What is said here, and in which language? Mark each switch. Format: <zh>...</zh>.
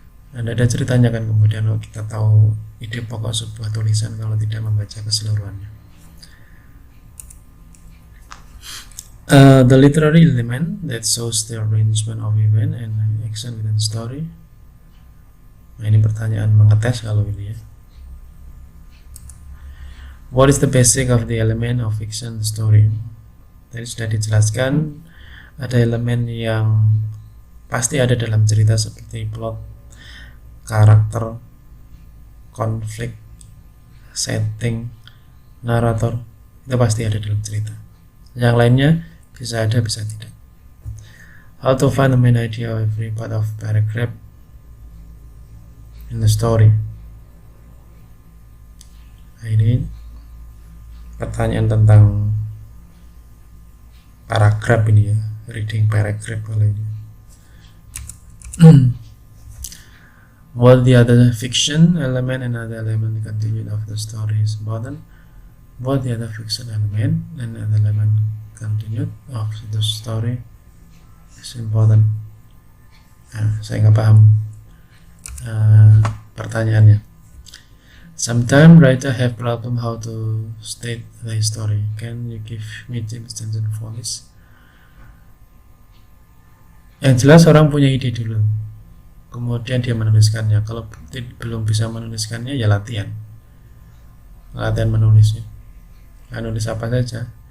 <id>Dan ada ceritanya kan, kemudian kita tahu ide pokok sebuah tulisan kalau tidak membaca keseluruhannya.</id> <en>The literary element that shows the arrangement of event and action within story.</en> <id>Nah, ini pertanyaan mengetes kalau ini ya.</id> <en>What is the basic of the element of fiction story?</en> <id>Tadi sudah dijelaskan, ada elemen yang pasti ada dalam cerita seperti plot, karakter, konflik, setting, narator. Itu pasti ada dalam cerita. Yang lainnya bisa ada, bisa tidak.</id> <en>How to find the main idea of every part of paragraph in the story.</en> <id>Nah, ini pertanyaan tentang paragraf ini ya, reading paragraph kalau ini.</id> <en>What the other fiction element and other element continued of the story is important. What the other fiction element and other element continued of the story is important.</en> <id>Nah, saya nggak paham pertanyaannya.</id> <en>Sometimes writer have problem how to state the story. Can you give me tips and voice?</en> <id>Yang jelas orang punya ide dulu, kemudian dia menuliskannya. Kalau belum bisa menuliskannya ya latihan menulisnya. Nah, nulis apa saja.</id>